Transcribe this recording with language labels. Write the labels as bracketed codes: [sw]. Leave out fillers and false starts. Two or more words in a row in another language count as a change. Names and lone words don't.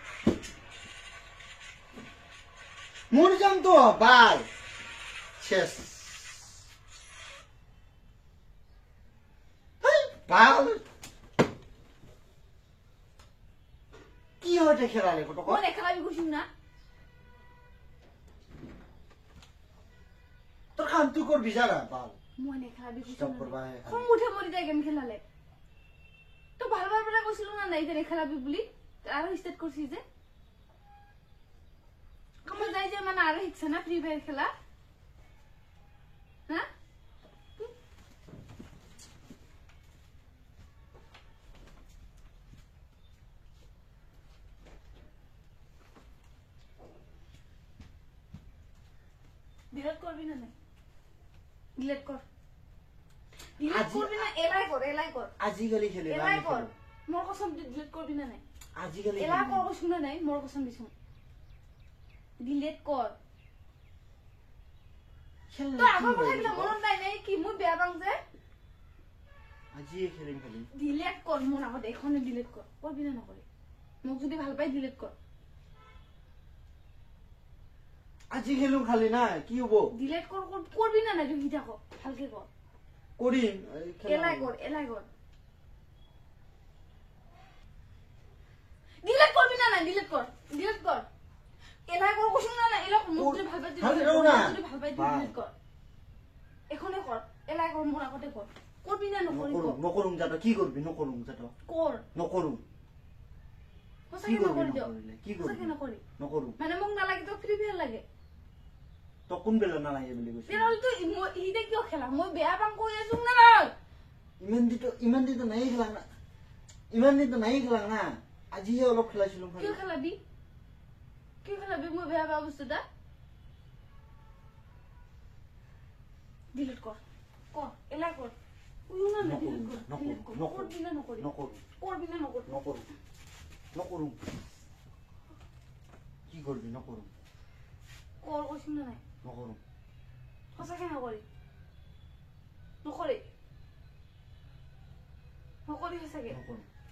[as] মরজাম তো বাল শেষ বাল কি হয়েছে খেলালে কত মই খেলাবি কৈছিম না তোর কাম তুই করবি যারা বাল মই খেলাবি Stop কৈছিম করবা খং উঠে মরি যায় গেম খেলালে তো ভাল ভাল বেলা কৈছিলো না নাই যে খেলাবি বুলি আৰু স্টার্ট করছি যে কমে যাই যে মানে আৰু শিকছে না ফ্ৰী ফায়ার খেলা হ্যাঁ ডিলেট করবি না নাই ডিলেট কর ডিলেট করবি না এলাই কর আজিকালি খেলে এলাই কর মোর কসম ডিলেট করবি না নাই আজিকালি এলা কর শুনা নাই মোর কসম দিছু ডিলেট কর খেললে তো কি আগৰ কথা হয় কিটা মনত নাই নাই কি মই বেয়া পাং যে আজিয়ে খেলিম খালি ডিলেট কর মোর আগত এখনে ডিলেট কর করবি না নকৰি মোক যদি ভাল পাই ডিলেট কর আজি খেলুম খালি না কি হবো ডিলেট কর করবি না নাই তুই হিটা কর ভালকে কর করিম এলাই কর ডিলেট করবি না নাই ডিলেট কর এলাই কর কইছ না এলা মোক যদি ভাল পাই যদি ভাল পাই ডিলেট কর এখনে কর এলাই কর মোর আগতে কর করবি না নকৰি কর নকরুম যাটা কি করবি নকরুম যাটা কর নকরুম সঁচাকে নকৰি দিও কি করবি সঁচাকে নকৰি নকরুম মানে মোক নালাগে তো ফ্ৰী ফায়াৰ লাগে তো কোন বেলা না লাগে বলি কইছিস তেরল তো ইটা কিয় খেলা মই বেয়া পাং কই আছো না নাই ইমান দিতো নাই খেলা না ইমান দিতো নাই খেলা না আজিহে অলপ খেলাইছিলাম খালি কিয় খেলাবি মই বেয়া পা বস্তুটা ডিলিট কর এলা কর উইও না ডিলিট কর করবি না নকরি নকরুম কি করবি নকরুম কর কইছ না নাই নকরুম সঁচাকে নকৰি সঁচাকে নকরুম